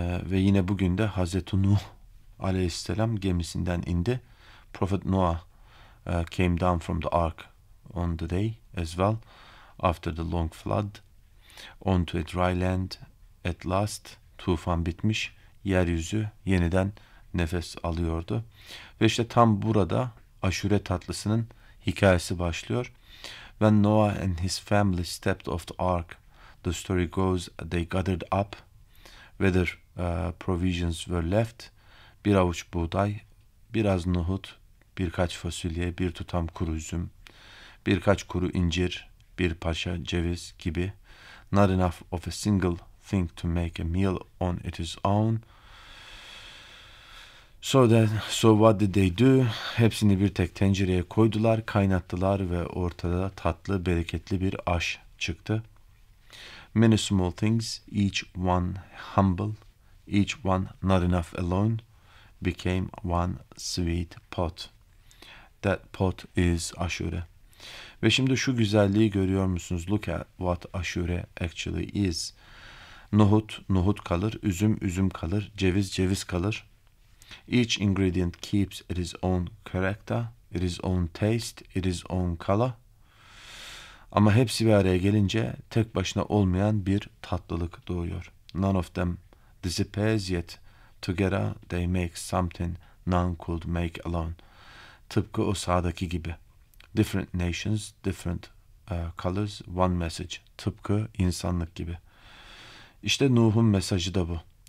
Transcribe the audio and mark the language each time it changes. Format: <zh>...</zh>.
<tr>Ve yine bugün de Hazreti Nuh aleyhisselam gemisinden indi.</tr> <en>Prophet Noah came down from the ark on the day as well, after the long flood, onto a dry land at last.</en> <tr>Tufan bitmiş, yeryüzü yeniden nefes alıyordu. Ve işte tam burada Aşure tatlısının hikayesi başlıyor.</tr> <en>When Noah and his family stepped off the ark, the story goes, they gathered up whether provisions were left.</en> <tr>Bir avuç buğday, biraz nohut, birkaç fasulye, bir tutam kuru üzüm, birkaç kuru incir, bir parça ceviz gibi.</tr> <en>Not enough of a single thing to make a meal on its own. So what did they do?</en> <tr>Hepsini bir tek tencereye koydular, kaynattılar ve ortada tatlı, bereketli bir aş çıktı.</tr> <en>Many small things, each one humble, each one not enough alone, became one sweet pot. That pot is Ashura.</en> <tr>Ve şimdi şu güzelliği görüyor musunuz?</tr> <en>Look at what Ashura actually is.</en> <tr>Nohut, nohut kalır. Üzüm, üzüm kalır. Ceviz, ceviz kalır.</tr> <en>Each ingredient keeps its own character, its own taste, its own color.</en> <tr>Ama hepsi bir araya gelince tek başına olmayan bir tatlılık doğuyor.</tr> <en>None of them disappears yet. Together they make something none could make alone.</en> <tr>Tıpkı o sağdaki gibi.</tr> <en>Different nations, different colors, one message.</en> <tr>Tıpkı insanlık gibi. İşte Nuh'un mesajı da bu.</tr>